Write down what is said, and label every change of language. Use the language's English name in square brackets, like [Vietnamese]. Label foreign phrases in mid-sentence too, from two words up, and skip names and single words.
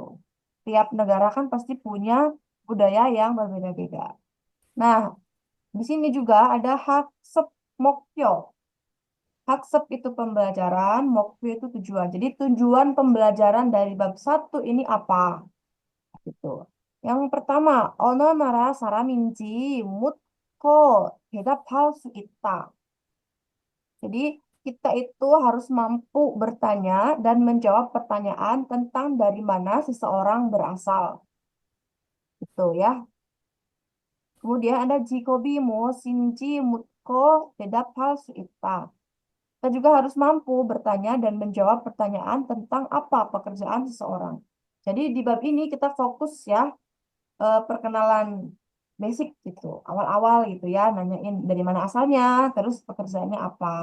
[Indonesian] Tiap negara kan pasti punya budaya yang berbeda-beda. Nah, di sini juga ada [Korean] 학습 목표. [Indonesian] Haksep itu pembelajaran, Mokyo itu tujuan. Jadi tujuan pembelajaran dari bab 1 ini apa? Gitu. Yang pertama, [Korean] 어느 나라 사람인지 묻고 대답할 수 있다. [Indonesian] Jadi kita itu harus mampu bertanya dan menjawab pertanyaan tentang dari mana seseorang berasal. Itu ya. Kemudian ada [Korean] 직업이 뭐인지 묻고 대답할 수 있다. [Indonesian] Kita juga harus mampu bertanya dan menjawab pertanyaan tentang apa pekerjaan seseorang. Jadi di bab ini kita fokus ya perkenalan basic gitu, awal-awal gitu ya, nanyain dari mana asalnya, terus pekerjaannya apa.